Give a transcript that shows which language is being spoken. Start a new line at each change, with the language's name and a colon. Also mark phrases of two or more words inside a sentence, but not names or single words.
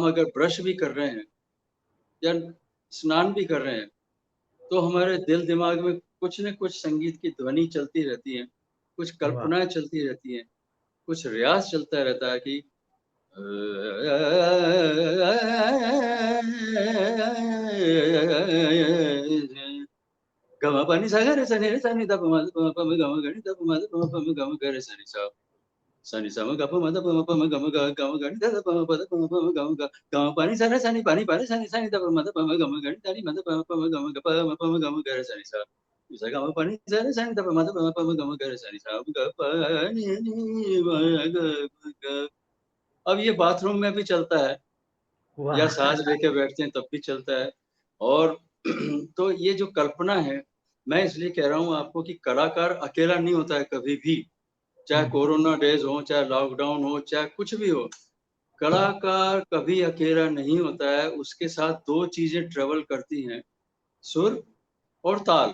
Hindi: हम अगर ब्रश भी कर रहे हैं या स्नान भी कर रहे हैं, तो हमारे दिल-दिमाग में कुछ न कुछ संगीत की ध्वनि चलती रहती है, कुछ वाह! कल्पनाएँ चलती रहती हैं, कुछ रियाज़ चलता रहता है कि गम पनि सा ग रे सा नि रे सा नि ध प म ध प म प म ग म ग नि ध प म ध प म प म ग म ग रे सा नि सा। सा नि सा म ग प म ध प म प म ग म ग ग म ग नि ध ध प म प ध प म प म ग म ग ग म प नि सा रे सा नि प नि प रे सा नि ध प म ध प म ग म ग नि ध नि म ध प म प म ग म ग प म प म ग म ग रे सा नि सा। नि सा ग म प नि सा रे सा नि ध प म ध प म प म ग म ग रे सा नि सा ग प नि नि म ग म ग। अब ये बाथरूम में भी चलता है, या वाह! साँस लेके बैठते हैं तब भी चलता है। और तो ये जो कल्पना है, मैं इसलिए कह रहा हूँ आपको कि कलाकार अकेला नहीं होता है कभी भी, चाहे हुँ,
English: corona days
Hindi: हो, चाहे लॉकडाउन हो, चाहे कुछ भी हो। कलाकार कभी अकेला नहीं होता है, उसके साथ 2 चीज़ें ट्रैवल करती हैं, सुर और ताल।